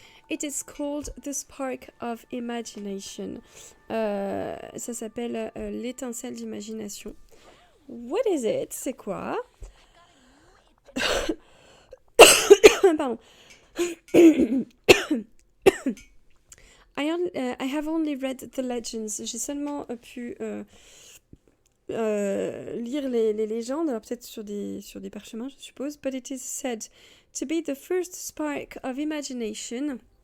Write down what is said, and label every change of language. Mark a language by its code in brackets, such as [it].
[en] It is called the spark of imagination. [fr] Ça s'appelle l'étincelle d'imagination. [en] What is it? [fr] C'est quoi? Pardon. [en] I have only read the legends. [fr] J'ai seulement pu lire les légendes, alors peut-être sur des parchemins, je suppose. [en] But it is said to be the first spark of imagination.